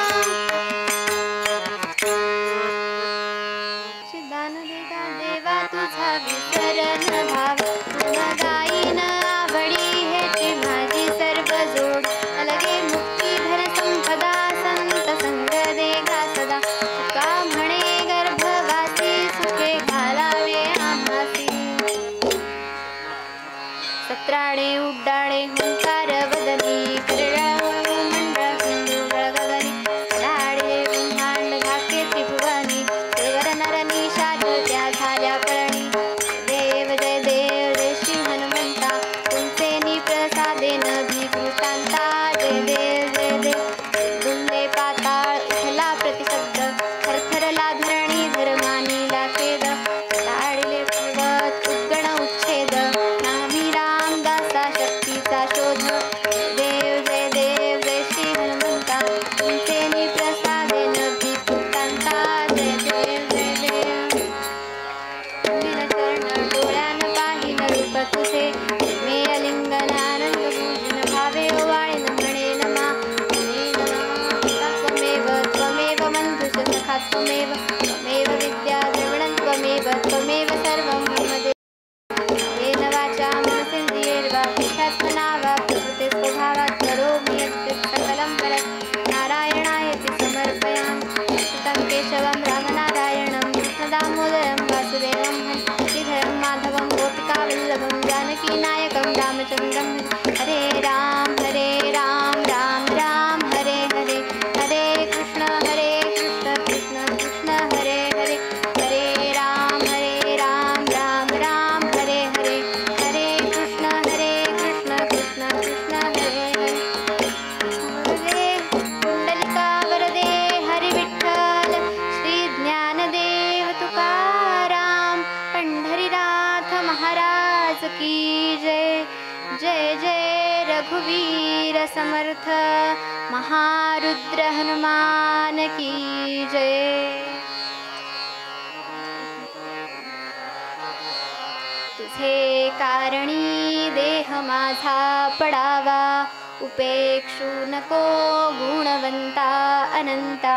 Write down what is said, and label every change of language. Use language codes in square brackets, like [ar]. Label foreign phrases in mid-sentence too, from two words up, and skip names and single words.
[mr] दान देता देवा तुझा विसरण भाव, गुण गाईन आवडी हेची माझी सर्व जोड. अलगे मुक्ती धन संपदा संत संग देगा सदा, तुका म्हणे गर्भवासी सुखे घालावे आम्हासी. सत्राणे उड्डाणे हुंकार वदनी, करळावळू मंडळ कुंडूळ गगनी, लाडे ब्रह्मांड धाके त्रिभुवनी, देवर नरनी शाद त्या झाल्या कळणी. देव जय देव जय श्री हनुमंता, तुमचे निप्रसादेन भिकृतांता. जय देव जय देव दुंदे पाताळ उठला प्रतिशब्द, थरथरला धरणी धर्मानीला खेद. लाडले पर्वत उद्गण उच्छेद, नामी रामदासा शक्तीचा शोध. देव जय देव जय श्री हनुमंता, तुमचे निप्रसादेन भिकृतांता. जय देव जय देव. विन चरण डोळ्यान पाहिन रूप तुझे, मे अलिंगन आनंद भूषण भावे ओवाळीन म्हणे नमा, म्हणे नमा. [sa] त्वमेव त्वमेव बंधुष सखा त्वमेव, त्वमेव विद्या द्रविणं त्वमेव, त्वमेव सर्वं मम देव. येन वाचा मनसेन्द्रियैर्वा बुद्ध्यात्मना वा प्रकृते स्वभावात् करोमि यद्यत् सकलं परस्मै नारायणायति समर्पयामि. सुतं केशवं रामनारायणं कृष्णदामोदरं वासुदेवं हरि श्रीधरं माधवं गोपिकावल्लभं जानकीनायकं रामचन्द्रं भजे. हरे राम राम राम हरे हरे, हरे कृष्ण कृष्ण कृष्ण हरे हरे. हरे राम राम राम हरे हरे, हरे कृष्ण कृष्ण कृष्ण हरे हरे. [mr] वरदे कुंडलिका वरदे हरि विठ्ठल, श्री ज्ञानदेव तुकाराम. की जय. जय जय रघुवीर समर्थ महारुद्र हनुमान की जय. तुझे कारणी देह माझा पडावा, उपेक्षू नको गुणवंता अनंता.